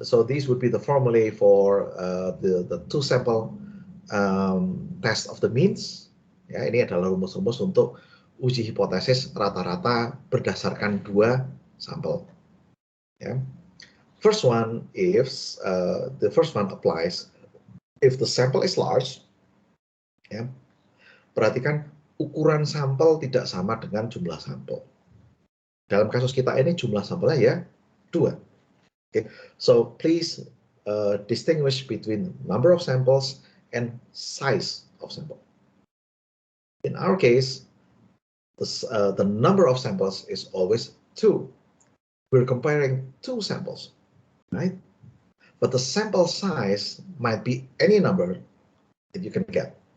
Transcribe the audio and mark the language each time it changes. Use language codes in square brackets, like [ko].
[en] So these would be the formulae for the two sample test of the means. [id] Ya, ini adalah rumus-rumus untuk uji hipotesis rata-rata berdasarkan dua sampel. Ya. [en] First one, if the first one applies if the sample is large. [id] Ya, perhatikan ukuran sampel tidak sama dengan jumlah sampel. Dalam kasus kita ini jumlah sampelnya ya 2. Okay. [en] So please distinguish between number of samples and size of sample. In our case, the number of samples is always 2. We're comparing 2 samples, right? But the sample size might be any number that you can get.